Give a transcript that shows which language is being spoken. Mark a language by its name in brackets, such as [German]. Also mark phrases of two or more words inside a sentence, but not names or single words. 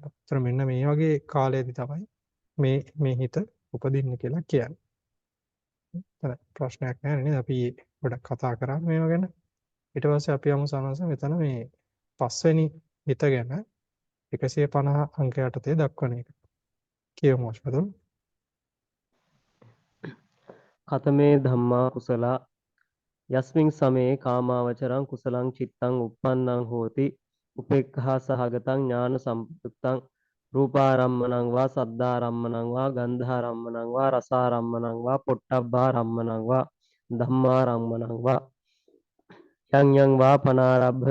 [Sinhala] ඒතර මෙන්න මේ වගේ කාලයේදී තමයි මේ හිත උපදින්න කියලා කියන්නේ. ප්‍රශ්නයක් නැහැ නේද? අපි ගොඩක් කතා කරා මේව ගැන. ඊට පස්සේ අපි යමු සනස මෙතන මේ පස්වෙනි හිත ගැන 150 අංක යටතේ දක්වන එක. කියමු අශ්වතුන්. [Pali] කතමේ ධම්මා කුසලා යස්මින් සමේ කාමාවචරං කුසලං චිත්තං uppannං හෝති උපේක්ඛා සහගතං ඥාන සම්ප්‍රයුක්තං රූපාරම්මණං වා සද්ධාරම්මණං වා ගන්ධාරම්මණං වා රසාරම්මණං වා පොට්ටබ්බාරම්මණං වා ධම්මාරම්මණං වා යං යං වා පනාරබ්බ